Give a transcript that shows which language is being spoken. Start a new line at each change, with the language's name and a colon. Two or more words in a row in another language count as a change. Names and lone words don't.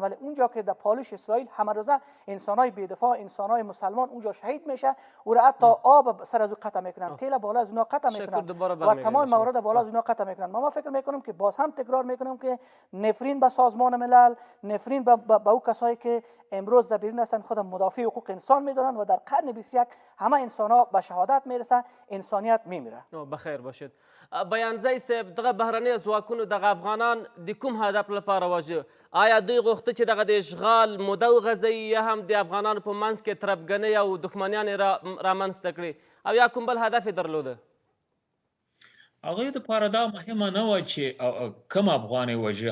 Persian: ولی اونجا که در پالوش اسرائیل همه روزه انسانای بی‌دفاع، انسانای مسلمان اونجا شهید میشه، او را حتی آب سر از او قطع میکنن، تیل بالا از اونها قطع میکنن و تمام موارد بالا از اونها قطع میکنن. ما فکر میکنم که باز هم تکرار میکنم که نفرین به سازمان ملل، نفرین به او کسایی که امروز در بیرون هستند خود مدافع حقوق انسان میدونن و در قرن 21 همه انسان ها به شهادت میرسن، انسانیت میمیره. بخیر باشید.
Pashto: بیانځی صاحب دغه بهرني ځواکونو دغه افغانان د کوم هدف لپاره واژه؟ آیا دوی غوښته چې دغه د اشغال موده وغځوي یا هم د افغانانو په منځ کې تربګنۍ او دښمنیان یې رامنځته کړي او یا کوم بل هدف یې درلوده؟ هغوی دپاره دا مهمه نه وه چې کم افغان یې وژي.